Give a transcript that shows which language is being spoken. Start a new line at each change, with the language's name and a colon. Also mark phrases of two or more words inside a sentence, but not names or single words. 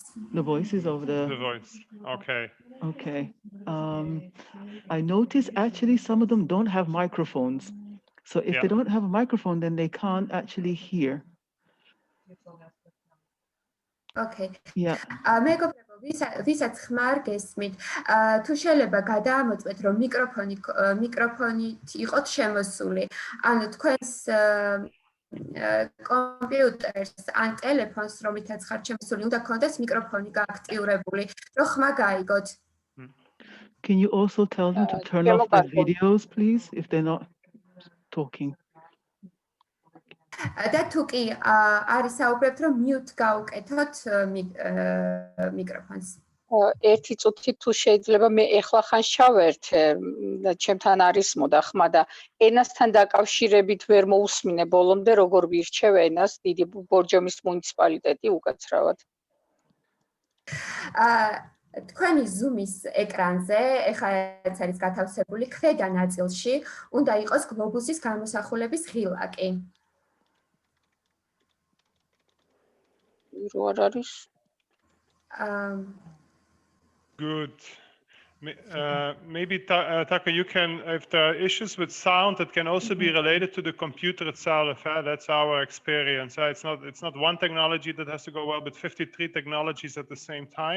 English: The voices of The voice. Okay. Okay. I noticed actually some of them don't have microphones. So if they don't have a microphone, then they can't actually hear. Okay. Yeah.
Georgian: მეგობრებო, ვისაც ხმარ გესმით, თუ შეიძლება გადაამოწმეთ, რომ მიკროფონით იყოთ შემოსული, ანუ თქვენს კომპიუტერს ან ტელეფონს, რომლითაც ხართ შემოსული, უნდა გქონდეს მიკროფონი გააქტიურებული, რომ ხმა გაიგოთ.
English: Can you also tell them to turn off their videos, please, if they're not talking?
Georgian: და თუ კი არის საუბრებთ, რომ mute გაუკეთოთ მიკროფონს. ერთი წუთი თუ შეიძლება მე ეხლა ხან შავერთ ჩემთან არის მოდა ხმა და ენასთან დაკავშირებით ვერ მოусმინე ბოლომდე როგორ ვირჩევ ენას დიდი ბორჯომის მუნიციპალიტეტი უკაცრავად. თქვენი Zoom-ის ეკრანზე, ეხლა ეს არის გათავსებული ქვედა ნაწილში, უნდა იყოს გლობუსის გამოსახულების ღილაკი. რო არ არის?
English: Good. Maybe Taka, you can, if there are issues with sound, that can also be related to the computer itself. That's our experience. It's not one technology that has to go well, but 53 technologies at the same time.